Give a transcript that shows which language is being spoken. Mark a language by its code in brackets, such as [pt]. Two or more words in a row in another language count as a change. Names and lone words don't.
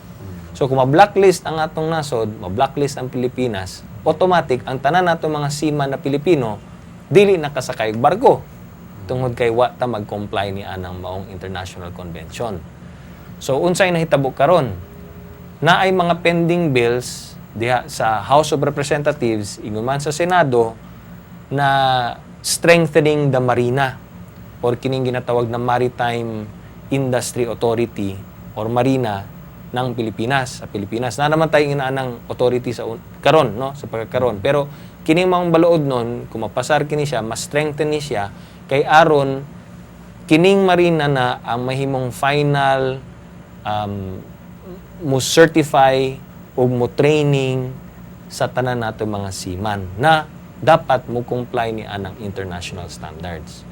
[ceb] So kung ma-blacklist ang atong nasod, ma-blacklist ang Pilipinas, automatic ang tanan nato mga seaman na Pilipino dili nakasakay og barko tungod kay wa ta mag-comply ni anang maong [en] international convention. [ceb] So unsay nahitabo karon? Naay mga pending bills diha sa House of Representatives ingon man sa Senado na [en] strengthening the marina [ceb] or kining ginatawag na Maritime Industry Authority or Marina ng Pilipinas. [tl] Sa Pilipinas na naman tayo inaanang authority sa karon, no, sa pagkakaron. [ceb] Pero kining mga baluod nun, kung mapasar kini siya, mas strengthen ni siya kay aron kining marina na ang mahimong final mo certify o mo training sa tanan nato mga seaman na dapat mo comply ni anang [en] international standards.